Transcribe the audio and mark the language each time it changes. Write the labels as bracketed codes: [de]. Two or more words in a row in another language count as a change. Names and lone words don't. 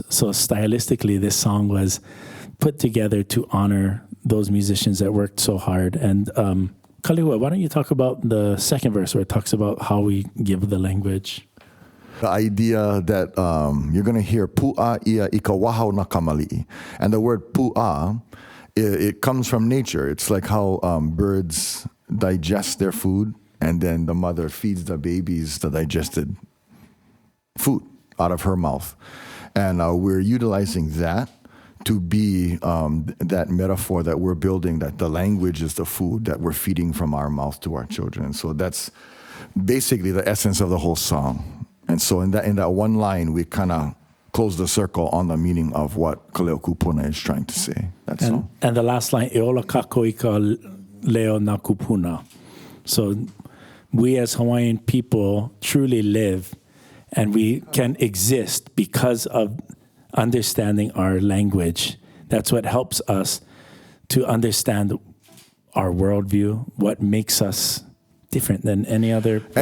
[en] So stylistically, this song was put together to honor those musicians that worked so hard. And Kalehua, why don't you talk about the second verse where it talks about how we give the language? The idea that you're going to hear [haw] pu'a ia i ka wahau na kamali'i. [en] And the word pu'a, it comes from nature. It's like how birds digest their food, and then the mother feeds the babies the digested food out of her mouth. And we're utilizing that to be that metaphor that we're building, that the language is the food that we're feeding from our mouth to our children. And so that's basically the essence of the whole song. And so in that one line, we kind of close the circle on the meaning of what Kaleo Kupuna is trying to say. That's all. And the last line, [haw] e ola kako i ka leo nā kupuna. [en] So we as Hawaiian people truly live, and we can exist because of understanding our language. That's what helps us to understand our worldview, what makes us different than any other person.